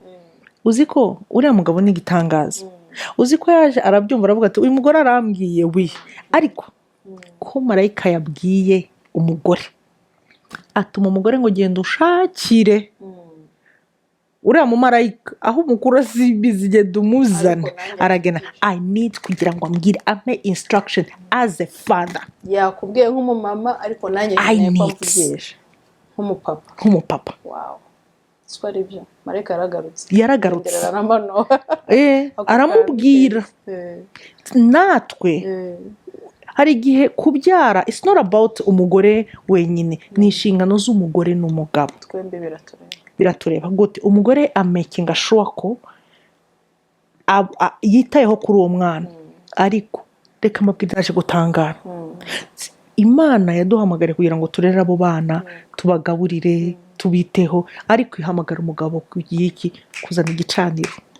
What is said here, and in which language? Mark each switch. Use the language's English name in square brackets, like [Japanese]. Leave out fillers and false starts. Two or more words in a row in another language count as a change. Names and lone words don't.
[Kinyarwanda] uzi ko uriya mugabo ni igitangaza. uzi ko yaje arabyumva aravuga ati uyu mugore arambwiye ariko ko marayika yabwiye umugore atuma umugore ngo genda ushakire uriya mumarayika aho umukuru zigenda umuzana aragena [English] I need [Kinyarwanda] kugira ngo ambwire ampe instruction [English] as a father. [Kinyarwanda] yakubwiye nk'umumama ariko nanjye nkeneye ko amvugisha nk'umupapa. wow siko ari byo marayika yaragarutse aramubwira natwe hari igihe kubyara [English] it's not about [Kinyarwanda] umugore wenyine, ni inshingano z'umugore n'umugabo. twembi biratureba gute umugore amakinga sure ko yitayeho kuri uwo mwana. ariko reka mbabwire naje gutangara, Imana yaduhamagariye kugira ngo turere abo bana tubagaburire tubiteho, ariko ihamagara umugabo kuzana igicaniro.